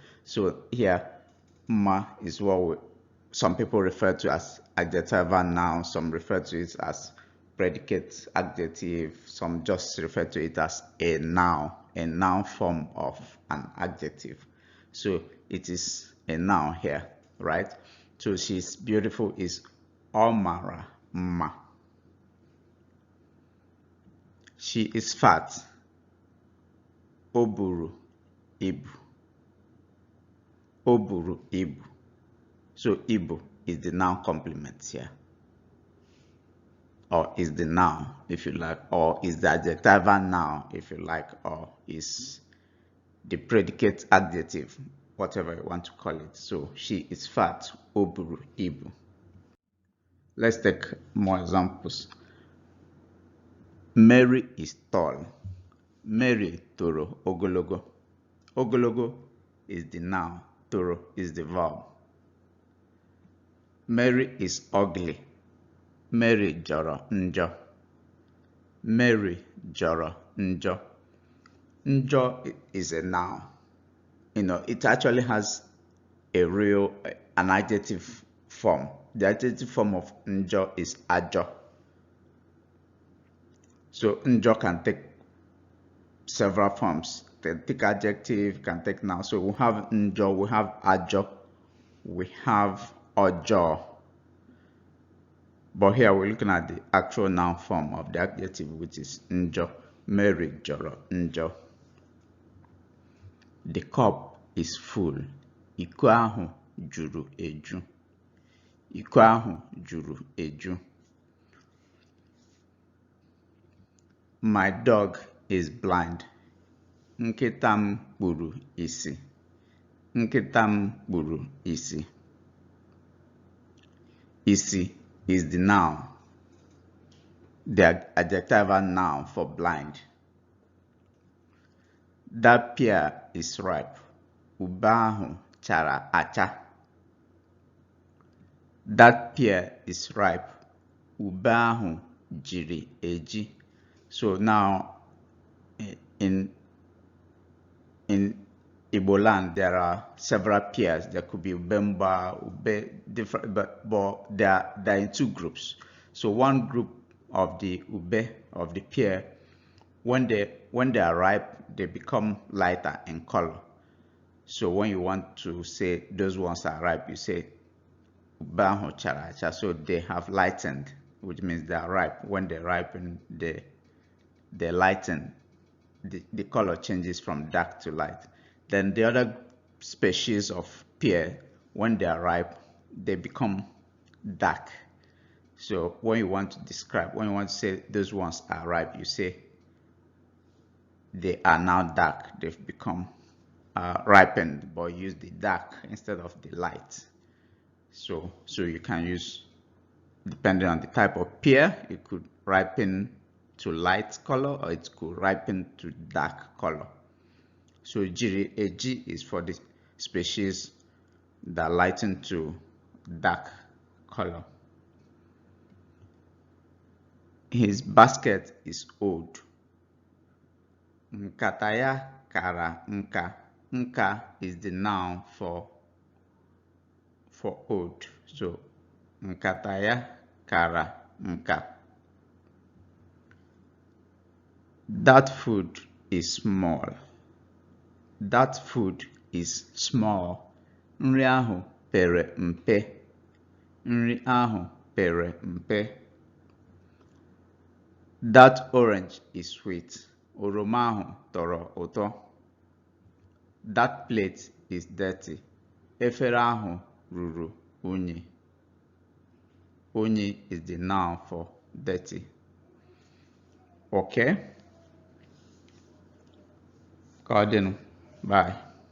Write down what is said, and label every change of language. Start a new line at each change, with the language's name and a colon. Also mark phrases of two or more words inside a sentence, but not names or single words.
English: So here, ma is what some people refer to as adjectival noun, some refer to it as predicate adjective, some just refer to it as a noun form of an adjective. So it is a noun here, right? So she's beautiful is
Igbo: Omara ma.
English: She is fat.
Igbo: Oburu ibu. Oburu ibu.
English: So ibu is the noun complement here, or is the noun if you like, or is the adjectival noun if you like, or is the predicate adjective, whatever you want to call it. So she is fat.
Igbo: Oburu ibu.
English: Let's take more examples. Mary is tall. Mary
Igbo: toro ogologo.
English: Ogologo is the noun. Toro is the verb. Mary is ugly. Mary
Igbo: jọrọ njọ. Mary jọrọ njọ.
English: Njọ is a noun. You know, it actually has an adjective form. The adjective form of njọ is ajo. So njọ can take several forms. Can take adjective, can take noun. So we have njọ, we have ajo, we have ojo. But here we're looking at the actual noun form of the adjective, which is njọ.
Igbo: Mary jọrọ njọ.
English: The cup is full.
Igbo: Iko ahụ juru eju. Iko ahụ juru eju.
English: My dog is blind.
Igbo: Nkịta m kpuru isi. Nkịta m kpuru isi.
English: Isi is the noun, the adjectival noun for blind. That pear is ripe.
Igbo: Ube ahụ chara acha.
English: That pear is ripe.
Igbo: Ube ahụ jiri eji.
English: So now in Igbo land, there are several pears. There could be ubemba, ube, different, but they're in two groups. So one group of the ube, of the pear, when they are ripe, they become lighter in color. So when you want to say those ones are ripe, you say
Igbo: ube ahụ chara acha.
English: So they have lightened, which means they are ripe. When they ripen, they lighten. The color changes from dark to light. Then the other species of pear, when they are ripe, they become dark. So when you want to describe, when you want to say those ones are ripe, you say they are now dark. They've become ripened, but use the dark instead of the light. So you can use, depending on the type of pear, it could ripen to light color or it could ripen to dark color. So
Igbo: jiri eji
English: is for the species that lighten to dark color. His basket is old.
Igbo: Nkata ya kara nka.
English: Nka is the noun for old.
Igbo: So nkata ya kara nka.
English: That food is small. That food is small.
Igbo: Nri ahụ pere mpe. Nri ahụ pere mpe.
English: That orange is sweet.
Igbo: Oroma ahụ tọrọ ụtọ.
English: That plate is dirty.
Igbo: Efere ahụ ruru unyi.
English: Unyi is the noun for dirty. Okay? Bye.